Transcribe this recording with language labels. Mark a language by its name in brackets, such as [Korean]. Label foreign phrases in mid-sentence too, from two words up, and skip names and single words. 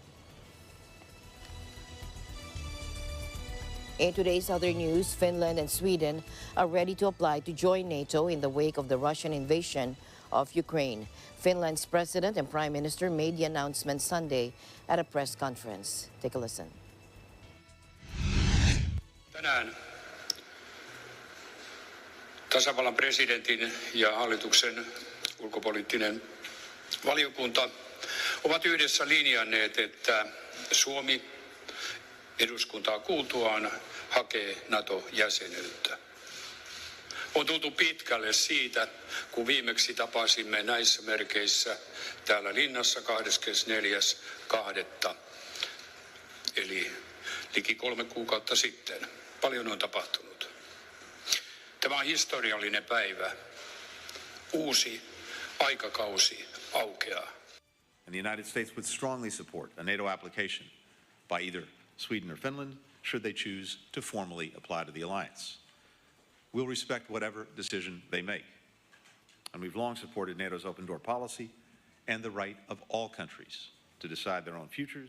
[English] In today's other news, Finland and Sweden are ready to apply to join NATO in the wake of the Russian invasion of Ukraine. Finland's president and prime minister made the announcement Sunday at a press conference. Take a listen. [Finnish] Tänään tasavallan presidentin ja hallituksen ulkopoliittinen valiokunta ovat yhdessä linjanneet, että Suomi eduskuntaa kuultuaan hakee NATO-jäsenyyttä. On tultu pitkälle siitä, kun viimeksi tapasimme näissä merkeissä täällä linnassa 24.2. eli liki 3 kuukautta sitten. Paljon on tapahtunut. Tämä on historiallinen päivä. Uusi aikakausi aukeaa. [English] And the United States would strongly support a NATO application by either Sweden or Finland, should they choose to formally apply to the alliance. We'll respect whatever decision they make. And we've long supported NATO's open door policy and the right of all countries to decide their own futures.